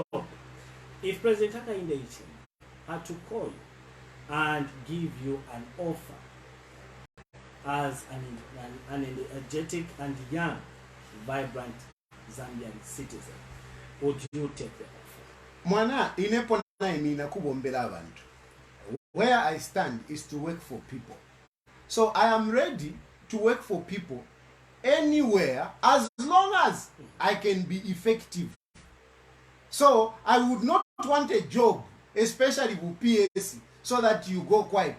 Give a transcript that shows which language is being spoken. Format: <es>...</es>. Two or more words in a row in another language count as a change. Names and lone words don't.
<en>If President Hakainde Hichilema had to call you and give you an offer as an energetic and young, vibrant Zambian citizen, would you take the offer?</en> <bem>Mwana inepo na kubombela abantu.</bem> <en>Where I stand is to work for people. So I am ready to work for people anywhere as long as I can be effective. So I would not want a job, especially with PSC, so that you go quiet.</en>